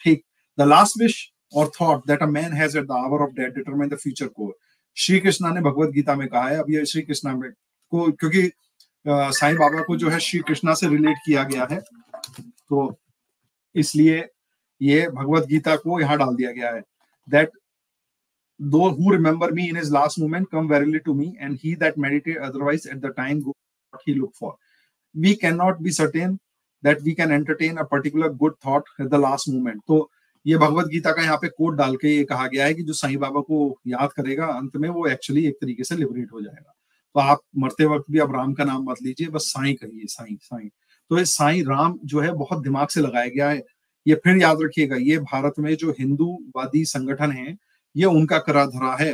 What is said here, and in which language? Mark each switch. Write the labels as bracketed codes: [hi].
[en] ठीक, the last wish और thought that a man has at the hour of death determine the future course. [hi] Shri Krishna ने भगवत गीता में कहा है। अब ये श्री कृष्णा में को, क्योंकि साईं बाबा को जो है श्री कृष्णा से रिलेट किया गया है, तो इसलिए ये भगवत गीता को यहाँ डाल दिया गया है। [en] That those who remember me in his last moment come verily to me, and he that meditate otherwise at the time go what he look for. We cannot be certain that we can entertain a particular good thought at the last moment. [hi] तो ये भगवत गीता का यहाँ पे coat डाल के ये कहा गया है कि जो साईं बाबा को याद करेगा अंत में, वो एक्चुअली एक तरीके से लिबरेट हो जाएगा। तो आप मरते वक्त भी अब राम का नाम मत लीजिए, बस साईं कहिए, साईं साईं। तो ये साईं राम जो है बहुत दिमाग से लगाया गया है। ये फिर याद रखिएगा, ये भारत में जो हिंदूवादी संगठन है, ये उनका करा धरा है।